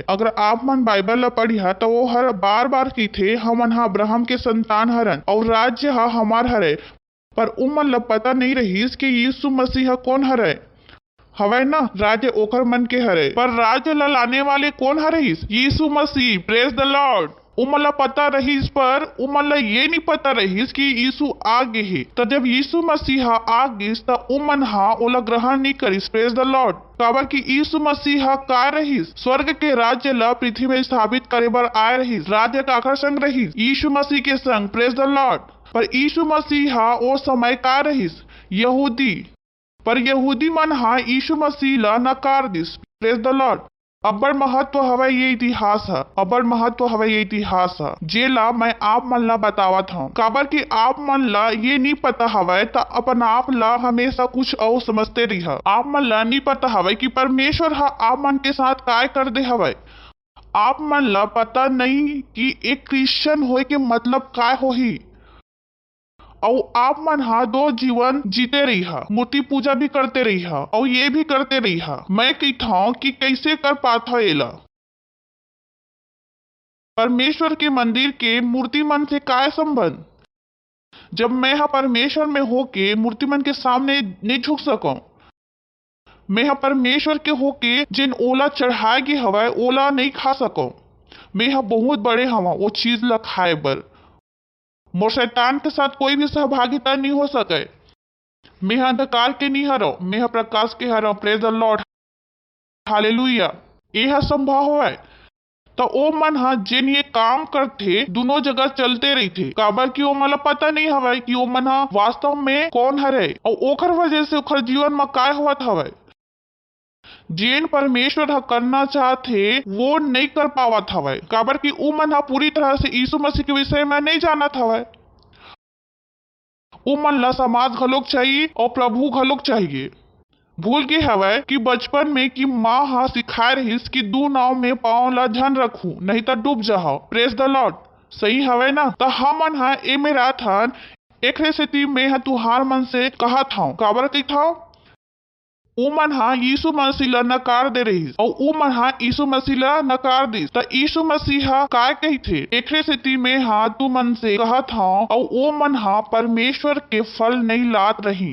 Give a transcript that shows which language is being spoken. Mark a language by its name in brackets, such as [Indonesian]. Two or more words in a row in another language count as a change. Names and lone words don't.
[Chhattisgarhi] अगर आप मन बाइबल ला पढ़िया तो वो हर बार बार की थे हमन हा अब्राहम के संतान हरन और राज्य हा हमार हरे। पर उ मन ला पता नहीं रहिस कि यीशु मसीह कौन हरे। हवय ना, राज्य ओकर मन के हरे, पर राज्य ला लाने वाले कौन हरहिस? [English] यीशु मसीह। Praise the Lord. [Chhattisgarhi] उमन ला पता रहिस पर उमन ला ये नहीं पता रहिस कि यीशु आ गे हे। तो जब यीशु मसीह आ गिस त उमन हा ओला ग्रहण नहीं करिस। [English] Praise the Lord. [Chhattisgarhi] काबर कि यीशु मसीह का रहिस? स्वर्ग के राज्य ला पृथ्वी में स्थापित करे बर आए रहिस। राज्य काकर संग रहिस? यीशु मसीह के संग। [English] Praise the Lord. [Chhattisgarhi] पर यीशु मसीह ओ समय का रहिस? यहूदी। पर यहूदी मन हा यीशु मसीह ला नकार दिस। [English] Praise the Lord. [Chhattisgarhi] अब्बड़ महत्व हवय ये इतिहास है, अब्बड़ महत्व हवय ये इतिहास है जेला मैं आप मन ला बतावत हूँ। काबर कि आप मन ला ये नहीं पता हवय त अपन आप ला हमेशा कुछ और समझते रही। आप मन ला नहीं पता हवय कि परमेश्वर हा आप मन के साथ काय कर दे हवय। आप मन ला पता नहीं कि एक क्रिश्चियन होए के मतलब काय होही। और आप मन हा दो जीवन जीते रही हा, मूर्ति पूजा भी करते रही हा और ये भी करते रही हा। मैं कहता हूँ कि कैसे कर पाता एला। परमेश्वर के मंदिर के मूर्ति मन से काय संबंध? जब मैं हा परमेश्वर में होके मूर्ति मन के सामने नहीं झुक सकूं। मैं हा परमेश्वर के होके जिन ओला चढ़ाए गे हवय ओला नहीं खा सकूं। मैं हा बहुत बड़े हवा वो चीज ला खाए बर। मोर शैतान के साथ कोई भी सहभागिता नहीं हो सके। मैं अंधकार के नहीं हरो, मैं प्रकाश के हरो। [English] Praise the Lord. [Chhattisgarhi] हालेलुया। यह संभव है तो ओ मन हा जिन ये काम करते दोनों जगह चलते रही थे। काबर कि ओ मला पता नहीं हवय कि ओ मन हा वास्तव में कौन हरे और ओखर वजह से ओखर जीवन में काय होत हवय। जेन परमेश्वर हा करना चाहते वो नहीं कर पावत हवय। काबर कि उ मन हा पूरी तरह से यीशु मसीह के विषय में नहीं जानत हवय। उ मन ला समाज घलोक चाहिए और प्रभु घलोक चाहिए। भूल के हवय कि बचपन में कि माँ हा सिखाए रहिस कि दू नाव में पाँव ला झन रखू नहीं तो डूब जाओ। [English] Praise the Lord. [Chhattisgarhi] सही हवय ना। तो हमन हा ए मेरा थन एक सेती में हा तुहार मन से कहा था। काबर कहता उ मन हा यीशु मसीह ला नकार दे रहिस और उ मन हा यीशु मसीह ला नकार दिस। त यीशु मसीह काय कहिथे? एकरे सेती में हा तू मन से कहत हूँ और ओ मन हा परमेश्वर के फल नहीं लात रही।